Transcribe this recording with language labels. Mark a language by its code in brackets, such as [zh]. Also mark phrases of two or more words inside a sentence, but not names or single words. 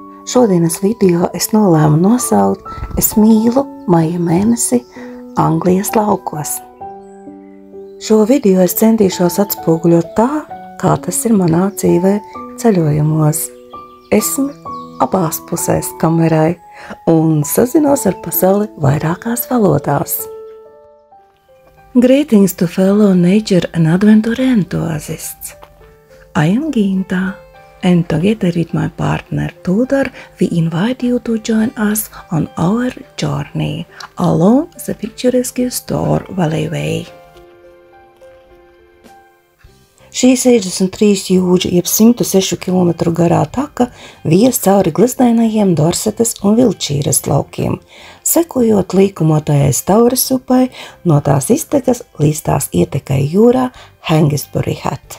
[lv] Šodienas video es nolēmu nosaukt Es mīlu maija mēnesi Anglijas laukos. Šo video es centīšos atspoguļot tā, kā tas ir manā dzīvē ceļojumos. Esmu abās pusēs kamerai un sazinos ar pasauli vairākās valodās. [en] Greetings to fellow nature and adventure enthusiasts. I am Ginta, and together with my partner Tudor, we invite you to join us on our journey along the picturesque Store Valley Way. [lv] Šī 63 jūdžu jeb 106 km garā taka vies cauri gleznainajiem Dorsetas un Vilčīras laukiem, sekojot līkumotajai Stauras upai no tās iztekas līdz tās ietekai jūrā Hengistbury Head.